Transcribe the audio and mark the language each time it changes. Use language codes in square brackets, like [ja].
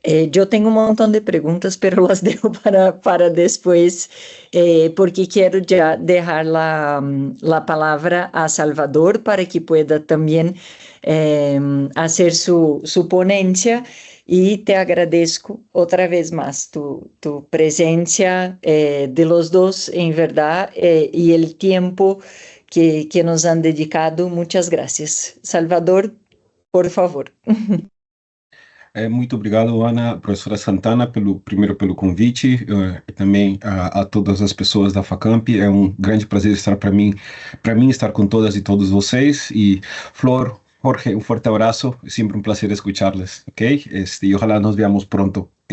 [es] Yo tengo un montón de preguntas, pero las dejo para después, porque quiero ya dejar la palabra a Salvador para que pueda también hacer su ponencia. Y te agradezco otra vez más tu presencia de los dos, en verdad, y el tiempo que nos han dedicado. Muchas gracias. Salvador, por favor. [pt] Muito obrigado, Ana, professora Santana, primeiro pelo convite, e também a todas as pessoas da Facamp. É um grande prazer estar para mim estar com todas e todos vocês. [es] E Flor, Jorge, un fuerte abrazo, siempre un placer escucharles, ¿ok? E ojalá nos veamos pronto.